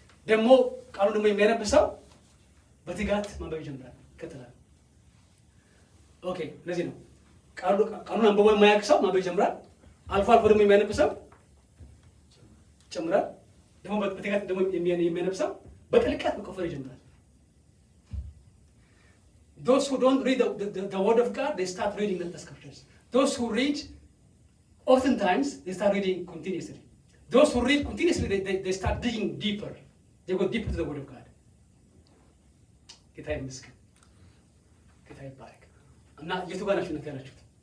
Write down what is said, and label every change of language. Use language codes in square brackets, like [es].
[am] ደግሞ ቃሉን ደግሞ የሚያነብ ሰው በትጋት ማንበብ ይጀምራል። ይከተላል። ኦኬ፣ ለዚህ ነው ቃሉን አንብቦ የማያውቅ ሰው ማንበብ ይጀምራል። አልፎ አልፎ ደግሞ የሚያነብ ሰው ይጨምራል። ደግሞ በትጋት ደግሞ የሚያነብ ሰው በጥልቀት መቆፈር ይጀምራል። [en] Those who don't read the word of God, they start reading the scriptures. Those who read, oftentimes, they start reading continuously. Those who read continuously, they start digging deeper. They go deeper to the word of God. [am] ጌታ ይመስገን፣ ጌታ ይባረክ። እና የቱ ጋር ናችሁ እናንተ ያላችሁት?